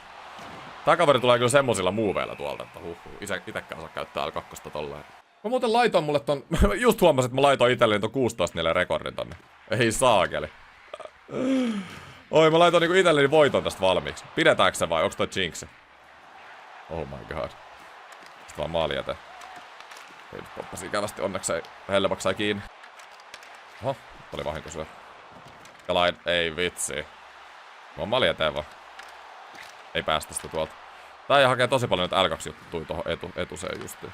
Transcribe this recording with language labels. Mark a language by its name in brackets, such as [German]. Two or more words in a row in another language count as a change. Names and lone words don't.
[Finnish] Tää kaveri tulee kyllä semmosilla muuveilla tuolta, että itekään saa käyttää L2 tolleen. Mä muuten laitoin mulle ton, just huomasin, että mä laitoin itselleni ton 16-4 rekordin tonne. Ei saakeli. Oi, mä laitoin niinku itselleni voiton tästä valmiiksi. Pidetäänkö se vai onks toi jinxi? [English] Oh my god. [Finnish] Sitten vaan maali eteen. Ei nyt poppasi ikävästi, onneksi ei Hellebak sai kiinni. Oho, oli vahinko syö. Ja ei vitsi. Mä oon maali eteen vaan. Ei päästä sitä tuolta. Tää hakee tosi paljon nyt L2-juttuja tohon etuseen justiin.